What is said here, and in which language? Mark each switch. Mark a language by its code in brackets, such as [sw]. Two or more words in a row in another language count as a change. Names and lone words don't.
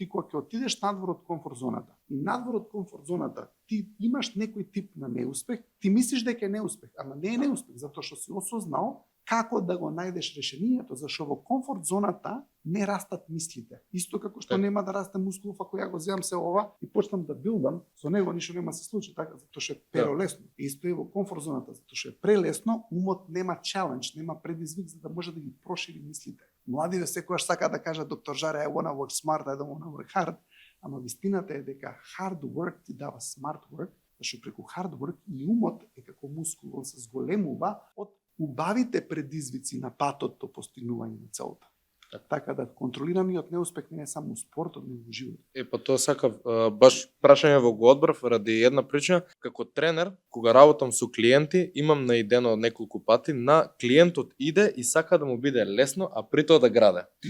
[mk] Ти кога ќе отидеш надвор од комфорт зоната, и надвор од комфорт зоната ти имаш некој тип на неуспех, ти мислиш дека е неуспех, ама не е неуспех, затоа што си осознал како да го најдеш решението, зашто во комфорт зоната не растат мислите. Исто како што нема да расте мускулов ако ја го земам се ова и почнам да билдам, со него ништо нема се случи, така, затоа што е перолесно. Исто е во комфорт зоната, затоа што е прелесно, умот нема чалендж, нема предизвик за да може да ги прошири мислите. Младиве секогаш сака да кажа доктор Жаре, [en] I wanna work smart, I don't wanna work hard, [mk] ама вистината е дека [en] hard work [mk] ти дава [en] smart work, [mk] зашто преку [en] hard work [mk] и умот е како мускул, он се зголемува од убавите предизвици на патот до постигнување на целта. Така да контролираниот неуспех не е само спортот, но и во животот. Па тоа сакав баш прашање во го одбрав ради една причина. Како тренер, кога работам со клиенти, имам наидено неколку пати на клиентот иде и сака да му биде лесно, а при тоа да граде.